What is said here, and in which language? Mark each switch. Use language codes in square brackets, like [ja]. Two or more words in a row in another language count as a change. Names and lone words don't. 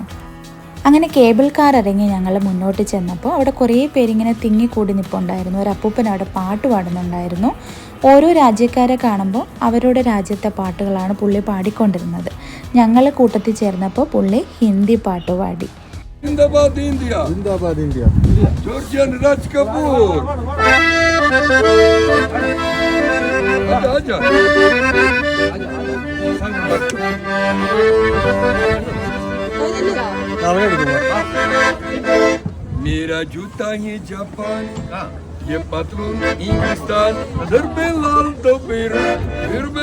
[ml] അങ്ങനെ കേബിൾ കാർ ഇറങ്ങി ഞങ്ങൾ മുന്നോട്ട് ചെന്നപ്പോൾ അവിടെ കുറേ പേരിങ്ങനെ തിങ്ങിക്കൂടി നിൽപ്പുണ്ടായിരുന്നു. ഒരു അപ്പൂപ്പൻ അവിടെ പാട്ട് പാടുന്നുണ്ടായിരുന്നു. ഓരോ രാജ്യക്കാരെ കാണുമ്പോൾ അവരുടെ രാജ്യത്തെ പാട്ടുകളാണ് പുള്ളി പാടിക്കൊണ്ടിരുന്നത്. ഞങ്ങൾ കൂട്ടത്തിൽ ചേർന്നപ്പോൾ പുള്ളി ഹിന്ദി പാട്ട് പാടി. [hi] जिंदाबाद इंडिया, जिंदाबाद इंडिया, जॉर्जियन राज कपूर, आजा मेरा जूता है जापान, ये पतलून इंग्लिस्तान, सर पे लाल तो फिर